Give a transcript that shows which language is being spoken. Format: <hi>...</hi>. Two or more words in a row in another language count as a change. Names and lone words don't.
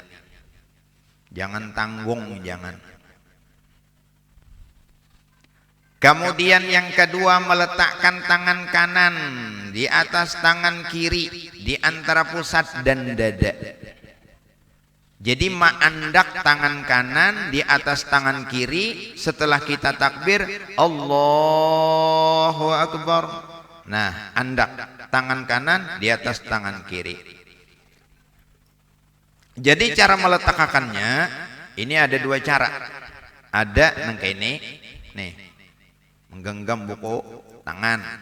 <id>Jangan tanggung, jangan. Kemudian yang kedua meletakkan tangan kanan di atas tangan kiri di antara pusat dan dada. Jadi ma'andak tangan kanan di atas tangan kiri setelah kita takbir</id> <ar>الله أكبر.</ar> <id>Nah, andak tangan kanan di atas tangan kiri. Jadi cara meletakkannya ini ada dua cara. Ada nang kayak ini, nih, menggenggam buku tangan.</id>